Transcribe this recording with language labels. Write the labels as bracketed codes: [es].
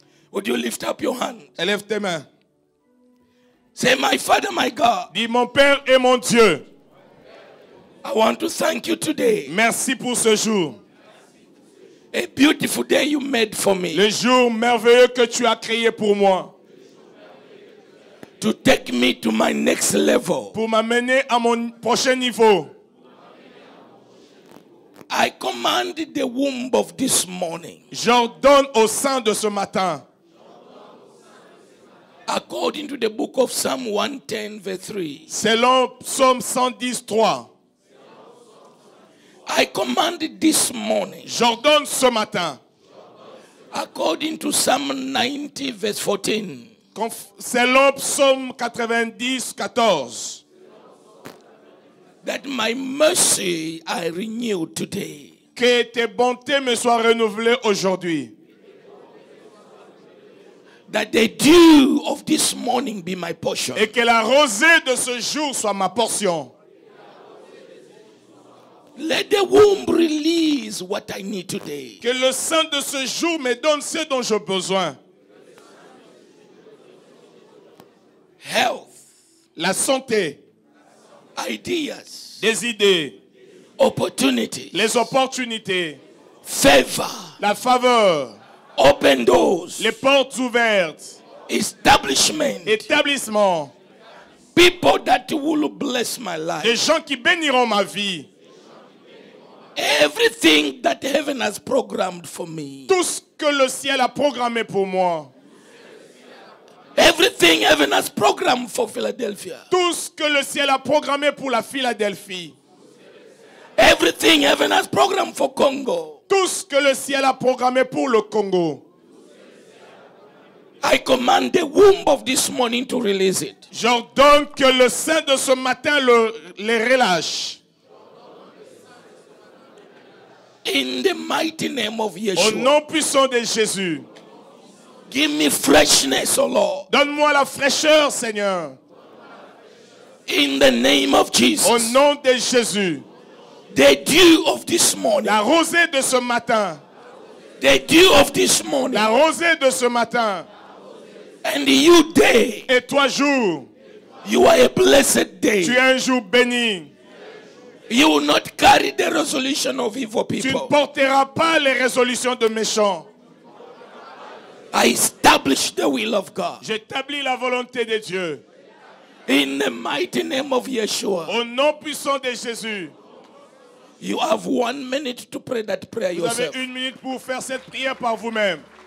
[en] Would you lift up your hand? [fr] Élève tes mains. [en] Say, my Father, my God. [fr] Dis, mon Père et mon Dieu. [en] I want to thank you today. [fr] Merci pour ce jour. [en] A beautiful day you made for me. [fr] Le jour merveilleux que tu as créé pour moi. [en] To take me to my next level. [fr] Pour m'amener à mon prochain niveau. [en] I command the womb of this morning. [fr] J'ordonne au sein de ce matin. [en] According to the book of Psalm 110 verse 3. [fr] Selon Psaume 110, 3. [en] I command this morning. [fr] J'ordonne ce matin. [en] According to Psalm 90 verse 14. [fr] Selon Psaume 90, 14. [en] That my mercy I renew today. [fr] Que tes bontés me soient renouvelées aujourd'hui. [en] That the dew of this morning be my portion. [fr] Et que la rosée de ce jour soit ma portion. [en] Let the womb release what I need today. [fr] Que le sein de ce jour me donne ce dont j'ai besoin. [en] Health. [fr] La santé. [en] Ideas. [fr] Des idées. [en] Opportunities. [fr] Les opportunités. [en] Favor. [fr] La faveur. [en] Open doors. [fr] Les portes ouvertes. [en] Establishment. [fr] Établissement. [en] People that will bless my life. [fr] Des gens qui béniront ma vie. [en] Everything that heaven has programmed for me. [fr] Tout ce que le ciel a programmé pour moi. [en] Everything heaven has programmed for Philadelphia. [fr] Tout ce que le ciel a programmé pour la Philadelphie. [en] Everything heaven has programmed for Congo. [fr] Tout ce que le ciel a programmé pour le Congo. [en] I command the womb of this morning to release it. [fr] J'ordonne que le sein de ce matin les relâche. [en] In the mighty name of Yeshua. [fr] Au nom puissant de Jésus. [en] Give me freshness, O Lord. [fr] Donne-moi la fraîcheur, Seigneur. [en] In the name of Jesus. [fr] Au nom de Jésus. [en] The dew of this morning. [fr] La rosée de ce matin. [en] The dew of this morning. [fr] La rosée de ce matin. [en] And you day. [fr] Et toi jour. [en] You are a blessed day. [fr] Tu es un jour béni. [en] You will not carry the resolution of evil [fr] Tu ne [en] people. [fr] porteras pas les résolutions de méchants. [en] I establish the will of God. [fr] J'établis la volonté de Dieu. [en] In the mighty name of Yeshua. [fr] Au nom puissant de Jésus. [en] You have 1 minute to pray that prayer [fr] Vous avez [en] yourself. [fr] 1 minute pour faire cette prière par vous-même.